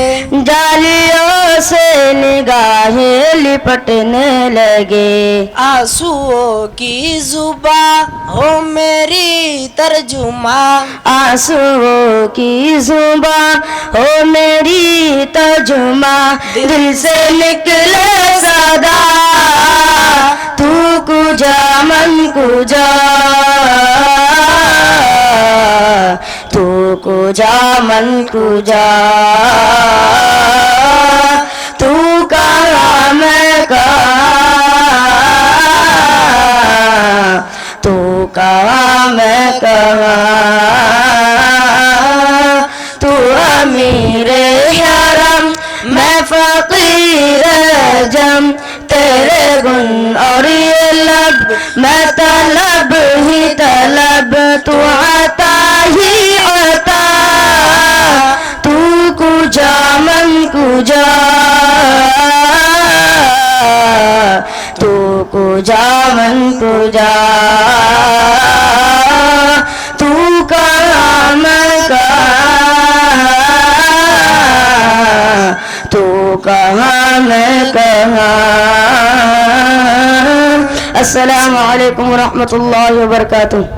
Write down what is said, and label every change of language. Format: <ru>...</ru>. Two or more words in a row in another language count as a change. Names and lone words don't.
<ur>جالیوں سے نگاہیں لپٹنے لگے، آنسوؤں کی زباں ہو میری ترجمہ، آنسوؤں کی زباں ہو میری ترجمہ، دل سے نکلے صدا،</ur> <fa>تو کجا من کجا، تو کجا من کجا،</fa> <ur>تو کہاں میں کہاں، تو کہاں میں کہاں، تو امیر حرم میں فقیر جم، تیرے گن اور یہ لب میں طلب ہی طلب، تو عطا ہی عطا،</ur> <fa>تو کجا من کجا، تو کجا من کجا،</fa> <ur>تو کہاں میں کہاں، تو کہاں میں کہاں۔</ur> <ar>السلام علیکم ورحمۃ اللہ وبرکاتہ۔</ar>